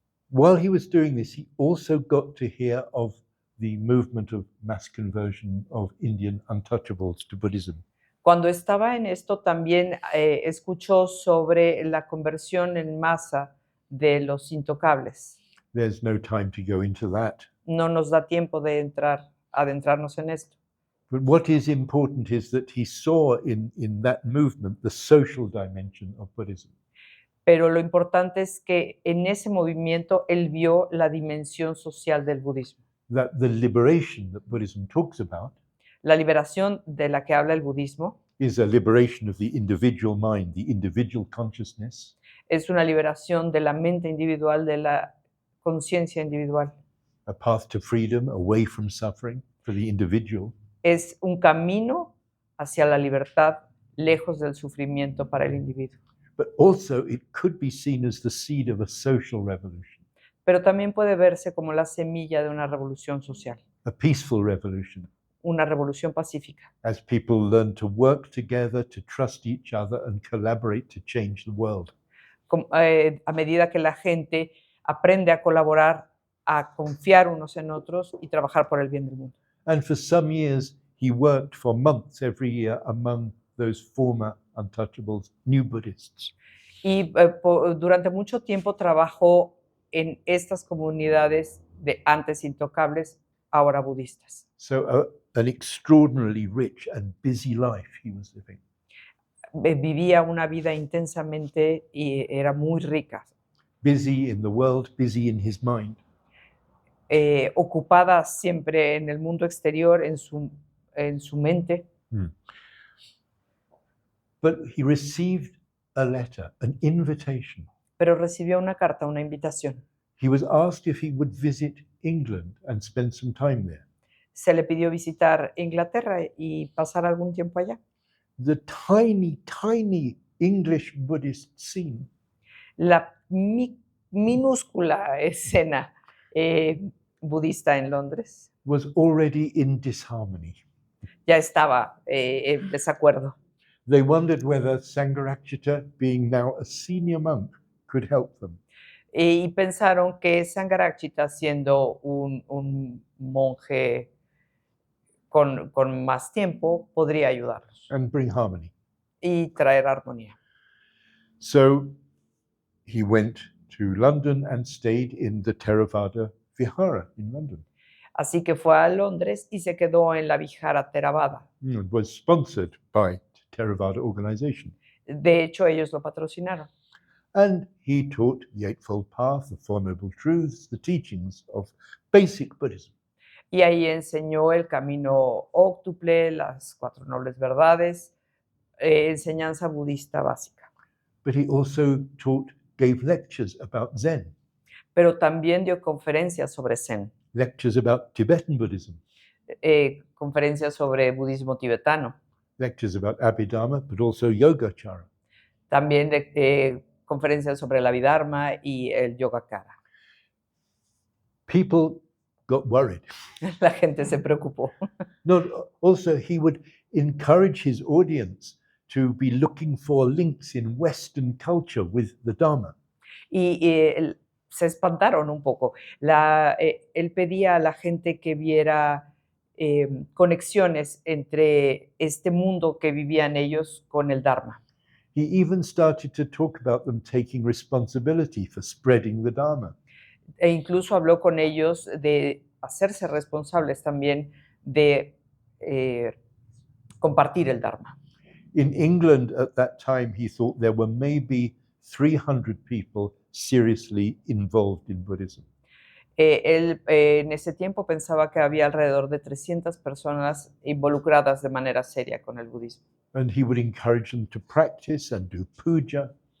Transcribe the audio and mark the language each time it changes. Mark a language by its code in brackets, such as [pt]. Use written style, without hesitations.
[en] While he was doing this, he also got to hear of the movement of mass conversion of Indian untouchables to Buddhism. [es] Cuando estaba en esto, también escuchó sobre la conversión en masa de los intocables. [en] There's no time to go into that. [es] No nos da tiempo de adentrarnos en esto. [en] But what is important is that he saw in that movement the social dimension of Buddhism. [es] Pero lo importante es que en ese movimiento él vio la dimensión social del budismo. [en] That the liberation that Buddhism talks about [es] La liberación de la que habla el budismo [en] is a liberation of the individual mind, the individual consciousness, [es] es una liberación de la mente individual, de la conciencia individual. [en] a path to freedom away from suffering for the individual, [es] Es un camino hacia la libertad, lejos del sufrimiento para el individuo. [en] but also it could be seen as the seed of a social revolution, [es] Pero también puede verse como la semilla de una revolución social, [en] a peaceful revolution, [es] una revolución pacífica, [en] as people learn to work together, to trust each other, and collaborate to change the world. [es] a medida que la gente aprende a colaborar, a confiar unos en otros y trabajar por el bien del mundo. [en] And for some years, he worked for months every year among those former untouchables, new Buddhists. [es] Y durante mucho tiempo trabajó en estas comunidades de antes intocables, ahora budistas. [en] So an extraordinarily rich and busy life he was living. [es] Vivía una vida intensamente y era muy rica, [en] Busy in the world, busy in his mind. [es] ocupada siempre en el mundo exterior, en su mente. [en] But he received a letter, an invitation. [es] Pero recibió una carta, una invitación. [en] He was asked if he would visit England and spend some time there. [es] Se le pidió visitar Inglaterra y pasar algún tiempo allá. [en] The tiny, tiny English Buddhist scene [es] La minúscula escena budista en Londres [en] was already in disharmony. [es] ya estaba en desacuerdo. [en] They wondered whether Sangharakshita, being now a senior monk, could help them. [es] Y pensaron que Sangharakshita, siendo un monje con más tiempo, podría ayudarlos [en] And bring harmony. [es] y traer armonía. [en] So he went to London and stayed in the Theravada Vihara in London. [es] Así que fue a Londres y se quedó en la Vihara Theravada. [en] It was sponsored by Theravada organization. [es] De hecho, ellos lo patrocinaron. [en] And he taught the Eightfold Path, the Four Noble Truths, the teachings of basic Buddhism. [es] Y ahí enseñó el camino óctuple, las 4 nobles verdades, enseñanza budista básica. [en] But he also gave lectures about Zen, [es] Pero también dio conferencias sobre Zen, [en] lectures about Tibetan Buddhism, [es] conferencias sobre budismo tibetano, [en] lectures about Abhidharma, but also Yogacara. [es] también conferencias sobre el Abhidharma y el Yogacara. [en] People got worried. [es] La gente se preocupó. [en] Also, he would encourage his audience to be looking for links in Western culture with the Dharma. [es] Y se espantaron un poco. Él pedía a la gente que viera conexiones entre este mundo que vivían ellos con el Dharma. [en] He even started to talk about them taking responsibility for spreading the Dharma. [es] E incluso habló con ellos de hacerse responsables también de compartir el Dharma. [en] In England at that time, he thought there were maybe 300 people seriously involved in Buddhism. [es] Él en ese tiempo pensaba que había alrededor de 300 personas involucradas de manera seria con el budismo. [en] And he would encourage them to practice and do puja.